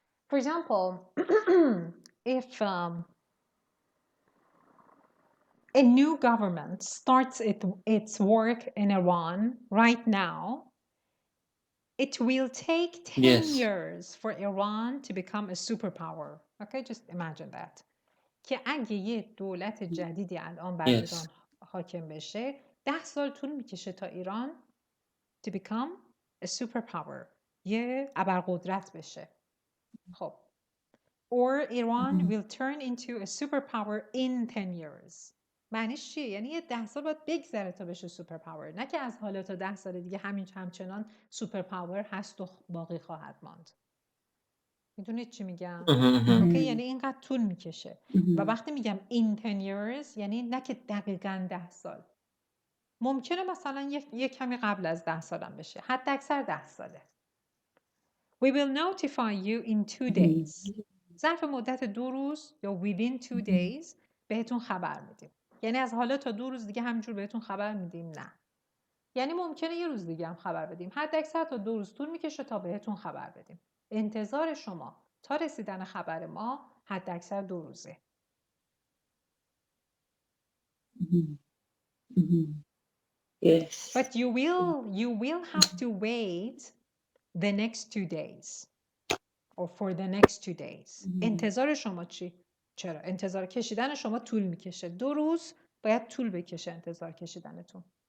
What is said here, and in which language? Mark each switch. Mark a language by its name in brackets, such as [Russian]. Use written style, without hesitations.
[English] For example, if a new government starts its work in Iran right now, it will take 10 years for Iran to become a superpower. Okay, just imagine that. [Persian] که اگه یه دولت جدیدی الان بر ایران حاکم بشه 10 سال طول میکشه تا ایران [English] to become a superpower، [Persian] یه ابرقدرت بشه. [English] خب or Iran will turn into a superpower in 10 years. [Persian] معنیش چیه؟ یعنی یه 10 سال باید بگذره تا بشه سوپر پاور، نه که از حالا تا 10 سال دیگه همچنان سوپر پاور هست و باقی خواهد ماند. میدونید چی میگم؟ اوکی، یعنی اینقدر طول میکشه. و وقتی میگم [English] in 10 years [Persian] یعنی نه که دقیقاً 10 سال. ممکنه مثلا یه کمی قبل از 10 سالم بشه. حد اکثر 10 ساله. [English] We will notify you in 2 days. [Persian] ظرف مدت 2 روز یا [English] within 2 days [Persian] بهتون خبر میدیم. یعنی از حالا تا 2 روز دیگه همینجور بهتون خبر میدیم؟ نه. یعنی ممکنه یه روز دیگه هم خبر بدیم. حد اکثر تا 2 روز طول میکشه تا بهتون خبر بدیم. انتظار شما تا رسیدن خبر ما حد اکثر 2 روزه. [English] Yes. But you will have to wait the next 2 days. or for the next 2 days. [Persian] انتظار شما چی؟ چرا؟ انتظار کشیدن شما طول میکشه. 2 روز باید طول بکشه انتظار کشیدنتون.